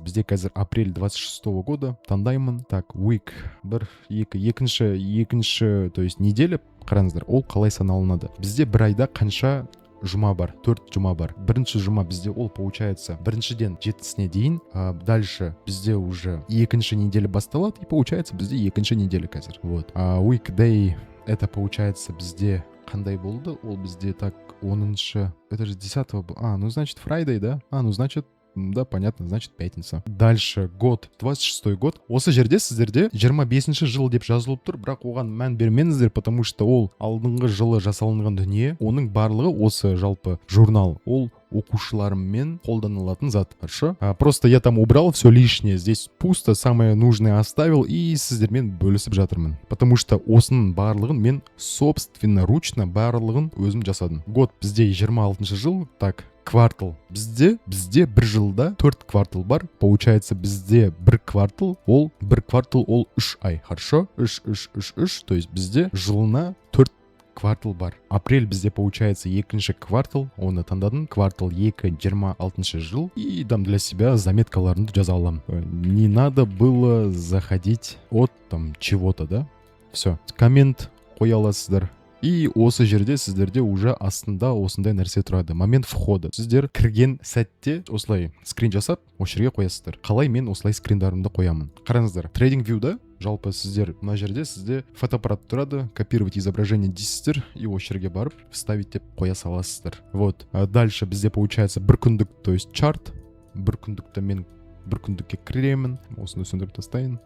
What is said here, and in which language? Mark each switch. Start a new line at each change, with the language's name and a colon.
Kazakh: Бізде қазір апрель 26 года. Таңдаймын. Так, week. Екінші, то есть неделя, қараңыздар, ол қалай саналынады? Бізде бір айда қанша жұма бар? 4 жұма бар. Бірінші жұма бізде ол получается біріншіден 7-сіне дейін. Дальше бізде уже екінші неделя басталады, и получается бізде екінші неделя қазір.
Russian: Вот.
Kazakh: Weekday, это получается бізде қандай болды? Ол бізде так 10-шы, это же 10-го был.
Russian: Ну значит Friday, да? Ну значит, да, понятно, значит пятница. Дальше год, 26-й год.
Kazakh: Осы жерде сіздерде 25-ші жыл деп жазылып тұр, бірақ оған мән бермеңіздер,
Russian: потому что
Kazakh: ол алдыңғы жылы жасалынған дүние, оның барлығы осы жалпы журнал, ол оқушылармен қолданылатын зат.
Russian: Хорошо? Просто я там убрал все лишнее, здесь пусто, самое нужное оставил и
Kazakh: сіздермен бөлісіп жатырмын.
Russian: Потому что
Kazakh: осының барлығын мен собственноручно барлығын өзім жасадым. Год бізде 26-шы жыл, так, квартал. Бізде бір жылда 4 квартал бар. Получается, бізде бір квартал ол 3 ай. Хорошо? 3. То есть бізде жылына 4 квартал бар. Апрель бізде получается екінші квартал. Оны таңдадым. Квартал 2, 26 жыл.
Russian: И там для себя
Kazakh: заметкаларымды жаза аламын.
Russian: Не надо было заходить от там чего-то, да?
Kazakh: Все. Коммент қоя аласыздар. И осы жерде сіздерде уже астында осындай нәрсе тұрады.
Russian: Момент входа.
Kazakh: Сіздер кірген сәтте осылай скрин жасап, осы жерге қоясыздар. Қалай мен осылай скриндарымды қоямын? Қараңыздар. Трейдинг вьюда жалпы сіздер мына жерде сізде фотоаппарат тұрады,
Russian: копировать изображение
Kazakh: дейсіздер, и осы жерге барып вставить деп қоя саласыздар.
Russian: Вот. Дальше бізде получается бір күндік, то есть чарт.
Kazakh: Бір күндікті мен бір күндікке кіремін, осыны сөндіріп тастайын.